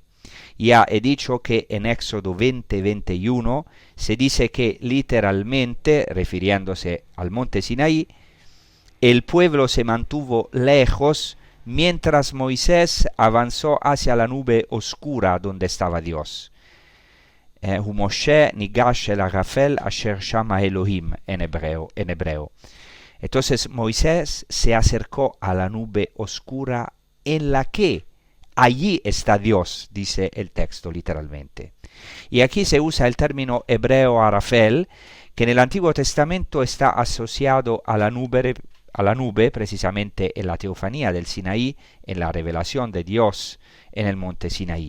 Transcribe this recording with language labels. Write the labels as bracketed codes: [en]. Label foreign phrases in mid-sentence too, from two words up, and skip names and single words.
[es] Ya he dicho que en Éxodo 20-21 se dice que literalmente, refiriéndose al monte Sinaí, el pueblo se mantuvo lejos mientras Moisés avanzó hacia la nube oscura donde estaba Dios. [he] משה נגש אל הערפל אשר שם האלהים [es] en hebreo. Entonces Moisés se acercó a la nube oscura en la que allí está Dios, dice el texto literalmente. Y aquí se usa el término hebreo Arafel, que en el Antiguo Testamento está asociado a la nube precisamente en la teofanía del Sinaí, en la revelación de Dios en el monte Sinaí.